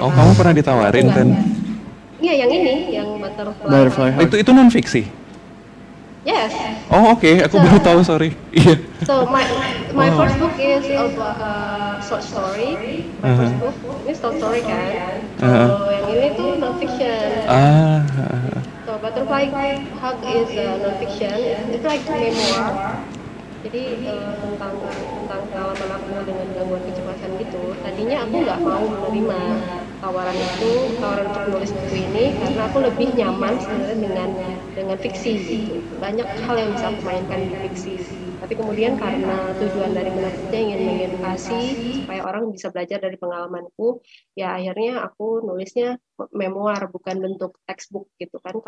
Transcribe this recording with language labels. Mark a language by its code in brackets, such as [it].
[id] Oh, kamu pernah ditawarin kan? Iya, yang ini, yang Butterfly Hut. Itu non fiksi? [en] Yes. [id] Oh oke, aku baru tahu, sorry. Iya. [en] So my first book is about short story. My first book [id] ini short story kan. Kalau yang ini tuh non fiction. [en] So Butterfly Hut is non fiction. It's like memoir. [id] Jadi tentang pengalaman aku dengan gangguan kecemasan gitu. Tadinya aku nggak mau menerima tawaran untuk nulis buku ini karena aku lebih nyaman sebenarnya dengan fiksi gitu. Banyak hal yang bisa aku mainkan di fiksi. Tapi kemudian karena tujuan dari menulisnya ingin mengedukasi supaya orang bisa belajar dari pengalamanku, ya akhirnya aku nulisnya memoir bukan bentuk textbook gitu kan.